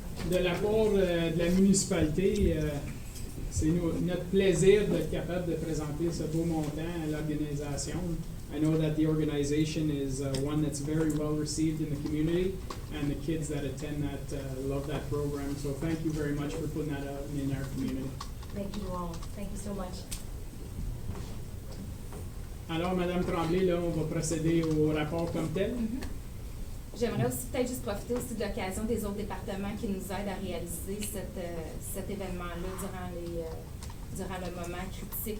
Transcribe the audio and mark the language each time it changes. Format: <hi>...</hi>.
<fr>De la part de la municipalité, c'est notre plaisir d'être capable de présenter ce beau montant à l'organisation.</fr> <en>I know that the organization is one that's very well received in the community, and the kids that attend that love that program. So thank you very much for putting that out in our community. Thank you all. Thank you so much.</en> <fr>Alors, Madame Tremblay, là, on va procéder au rapport comme tel. J'aimerais aussi peut-être juste profiter aussi de l'occasion des autres départements qui nous aident à réaliser cet événement-là durant le moment critique.</fr>